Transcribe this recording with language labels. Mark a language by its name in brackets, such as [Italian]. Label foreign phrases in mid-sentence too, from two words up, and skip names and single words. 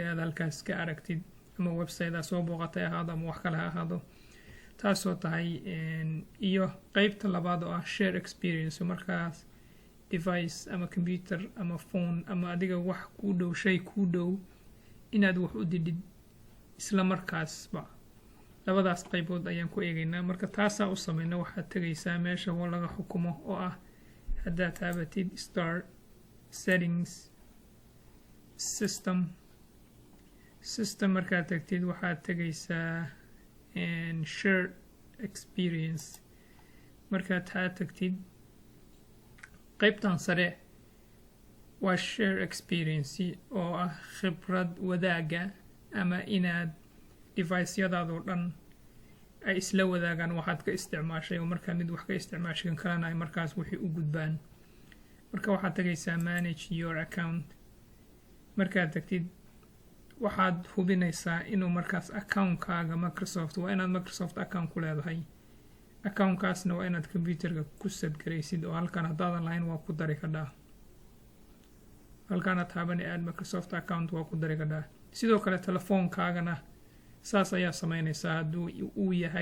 [Somali] aad halkaas ka aragtid ama website soo booqatay ahaado ama wax kale ahaado taasoo tahay iyo qaybta labaad oo ah [English] share experience [Somali] markaas device ama computer ama phone ama adiga wax ku dhow shay ku dhow inaad wax u didid isla markaasba labadaas qaybood ayaan ku eegaynaa marka taasa u sameeyna waxa tagaysaa meesha oo laga xukumo oo ah hadda taabatid [English] start settings [Somali] system marka tagtid waxa tagaysaa [English] share experience [Somali] marka tagtid qaybtan sare waa share experience oo ah khibrad wadaaga ama inaad device-yadaada oo dhan ay isla wadaagaan waxaad ka isticmaashay oo markaa mid wax ka isticmaashay kalena ay markaas wixii u gudbaan marka waxaad tagaysaa [English] manage your account [Somali] markaad tagtid waxaad hubinaysaa inuu markaas account-kaaga Microsoft waa inaad [English] Microsoft account [Somali] ku leedahay account-kaasna waa inaad computerka ku sadgaraysid oo halkan haddaadan lahayn waa ku dari kadhaa halkan taaban aad [English] Microsoft account [Somali] waa ku dari kadhaa sidoo kale telefoonkaagana saas ayaa sameynaysaa hadduu uu yahay